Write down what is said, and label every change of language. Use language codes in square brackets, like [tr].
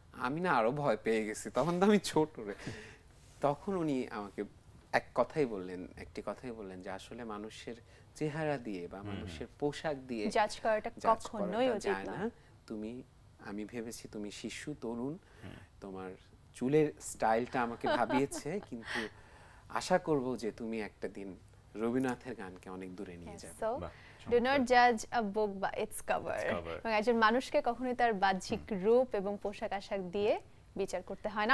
[bn] আমি না আরো ভয় পেয়ে গেছি, তখন তো আমি ছোট রে। তখন উনি আমাকে একটি কথাই বললেন যে আসলে মানুষের চেহারা দিয়ে বা মানুষের পোশাক দিয়ে জাজ করাটা কখনোই উচিত না। আমি ভেবেছি তুমি শিশু, তরুণ, তোমার চুলের স্টাইলটা আমাকে ভাবিয়েছে, কিন্তু আশা করব যে তুমি একটা দিন রবীন্দ্রনাথের গানকে অনেক দূরে নিয়ে যাবে। [en] Do not judge a book by its cover. [bn] এবং একজন মানুষকে কখনোই তার বাহ্যিক রূপ এবং পোশাক আশাক দিয়ে বিচার করতে হয় না।